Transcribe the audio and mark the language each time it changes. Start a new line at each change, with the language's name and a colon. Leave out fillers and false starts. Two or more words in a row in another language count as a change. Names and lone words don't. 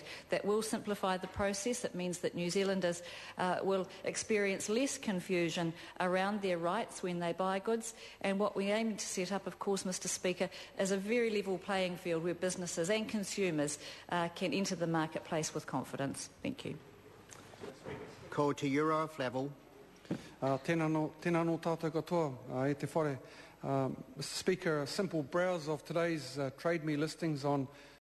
English: That will simplify the process. It means that New Zealanders will experience less confusion around their rights when they buy goods, and what we aim to set up, of course, Mr Speaker, is a very level playing field where businesses and consumers can enter the marketplace with confidence. Thank you.
Māori: Ko te Euro Flavel. Tēnā no tātou katoa, e te whare.
English: Mr Speaker, a simple browse of today's Trade Me listings on